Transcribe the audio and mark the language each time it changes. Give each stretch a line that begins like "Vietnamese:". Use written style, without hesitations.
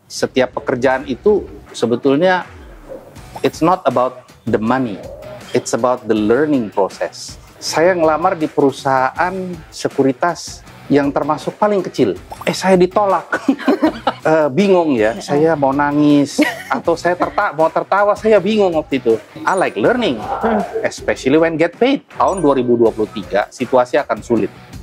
Indonesian: Setiap pekerjaan itu sebetulnya
English: it's not about the money, it's about the learning process.
Indonesian: Saya ngelamar di perusahaan sekuritas yang termasuk paling kecil. Saya ditolak. Bingung ya, saya mau nangis atau saya mau tertawa, saya bingung waktu itu.
English: I like learning, especially when get paid.
Indonesian: Tahun 2023 situasi akan sulit.